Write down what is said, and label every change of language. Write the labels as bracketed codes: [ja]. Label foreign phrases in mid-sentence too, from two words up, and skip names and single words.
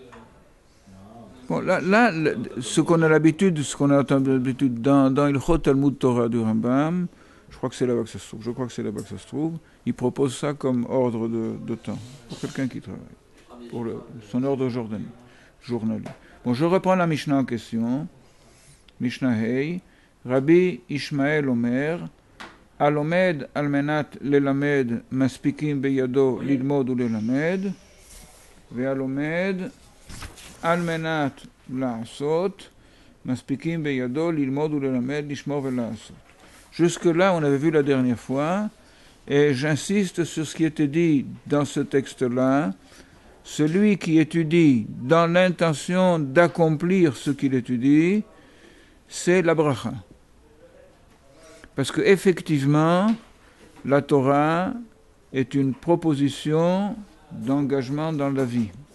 [fr] Bon, là, ce qu'on a l'habitude dans Ilchot Talmud Torah du Rambam, je crois que c'est là-bas que ça se trouve. Il propose ça comme ordre de temps pour quelqu'un qui travaille, pour son ordre journalier. Bon, je reprends la Mishnah en question. [he] משנה ה. רבי ישמעאל אומר, הלומד על מנת ללמד מספיקים בידו ללמוד וללמד, והלומד על מנת לעשות מספיקים בידו ללמוד וללמד לשמור ולעשות. [fr] Jusque-là, on avait vu la dernière fois, et j'insiste sur ce qui était dit dans ce texte-là. Celui qui étudie dans l'intention d'accomplir ce qu'il étudie, c'est la bracha. Parce que effectivement, la Torah est une proposition d'engagement dans la vie.